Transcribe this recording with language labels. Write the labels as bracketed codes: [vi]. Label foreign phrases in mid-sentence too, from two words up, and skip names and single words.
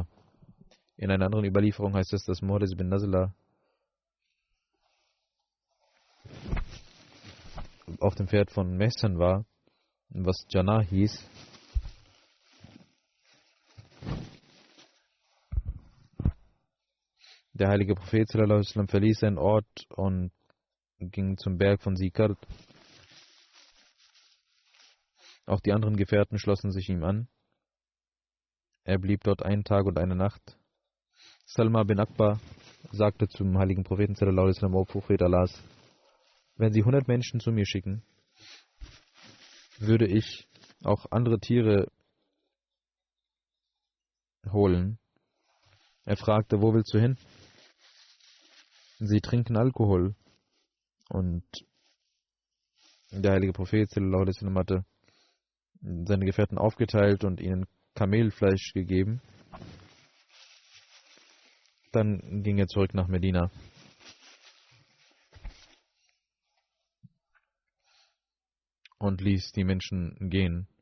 [de] In einer anderen Überlieferung heißt es, dass Muharris bin Nazla auf dem Pferd von Mehsan war, was Jannah hieß. Der heilige Prophet [ar] صلى الله عليه وسلم [de] verließ seinen Ort und ging zum Berg von Sikard. Auch die anderen Gefährten schlossen sich ihm an. Er blieb dort einen Tag und eine Nacht. Salma bin Akbar sagte zum heiligen Propheten [ar] صلى الله عليه وسلم: [de] O Prophet Allahs, wenn Sie 100 Menschen zu mir schicken, würde ich auch andere Tiere holen. Er fragte: Wo willst du hin? Sie trinken Alkohol. Und der heilige Prophet [ar] صلى الله عليه وسلم [de] hatte seine Gefährten aufgeteilt und ihnen Kamelfleisch gegeben. Dann ging er zurück nach Medina. Und ließ die Menschen gehen.